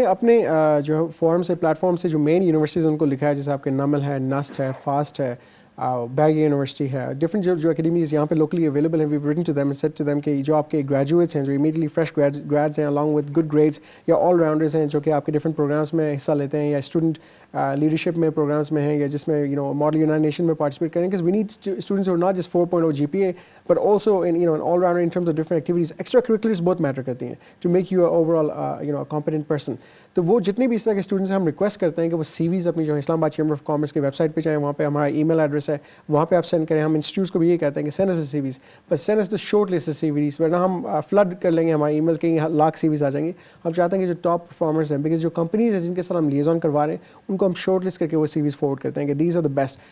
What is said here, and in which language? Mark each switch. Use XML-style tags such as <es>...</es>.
<ur>ہم نے اپنے جو فورم سے, پلیٹ فارم سے, جو مین یونیورسٹیز ان کو لکھا ہے, جیسے آپ کے نمل ہے, نسٹ ہے, فاسٹ ہے, بیگ یونیورسٹی ہے, ڈفرنٹ جو اکیڈمیز یہاں پہ لوکلی اویلیبل ہیں.</ur> <en>we written to them</en> <ur>and sad to them کہ جو آپ کے گریجویٹس ہیں, جو امیڈیٹلی فریش گریڈس ہیں,</ur> <en>along with good grades,</en> <ur>یا آل راؤنڈرز ہیں جو کہ آپ کے ڈفرنٹ پروگرامس میں حصہ لیتے ہیں, یا اسٹوڈنٹ لیڈرشپ میں پروگرامس میں ہیں, یا جس میں ماڈل یونائٹڈ نیشن میں پارٹیسپیٹ کریں.</ur> <en>because we need students who are not just 4.0 GPA but also in an all rounder in terms of different activities. Extra curriculars</en> <ur>بہت میٹر کرتی ہیں</ur> <en>to make you a overall a competent person.</en> <ur>تو وہ جتنے بھی اس طرح کے students ہیں, ہم ریکویسٹ کرتے ہیں کہ وہ CVs اپنی جو اسلام آباد چیمبر آف کامرس کی ویب سائٹ پہ جائیں, وہاں پہ ہمارا ای میل ایڈریس ہے, وہاں پہ آپ سینڈ کریں. ہم انسٹیٹیوٹس کو بھی یہ کہتے ہیں کہ</ur> <en>send us CVs, but send us the short list CVs,</en> <ur>ورنہ ہم فلڈ کر لیں گے ہمارے ای میل کے, لاکھ CVs آ جائیں گے. ہم چاہتے ہیں کہ جو ٹاپ پرفارمرز ہیں, بیکاز جو کمپنیز ہیں جن کے ساتھ ہم لیزون کروا رہے ہیں, ان کو ہم شارٹ لسٹ کر کے وہ CVs فارورڈ کرتے ہیں کہ</ur> <en>These are the best.</en>